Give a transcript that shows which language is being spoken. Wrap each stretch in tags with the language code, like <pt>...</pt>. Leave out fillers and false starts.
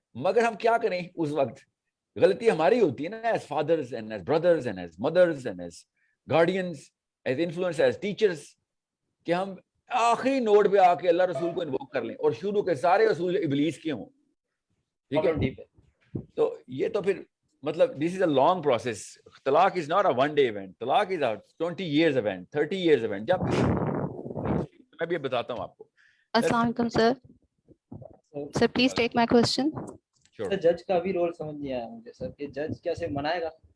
<ur>مگر ہم کیا کریں, اس وقت غلطی ہماری ہوتی ہے نا,</ur> <en>as fathers and as brothers and as mothers and as guardians, as influence, as teachers,</en> <ur>کہ ہم آخری نوڈ پہ آ کے اللہ رسول کو انووک کر لیں اور شروع کے سارے اصول ابلیس کے ہوں, ٹھیک ہے. تو یہ تو پھر مطلب</ur> <en>This is a long process. طلاق is not a one day event, طلاق is a 20 years event, 30 years event.</en> <ur>جب میں بھی بتاتا ہوں آپ کو.</ur> <ar>السلام علیکم</ar> <en>Sir. Sir please take my question.</en> <ur>جج کا بھی رول سمجھ نہیں آیا مجھے سر, کہ جج کیسے منائے گا,</ur>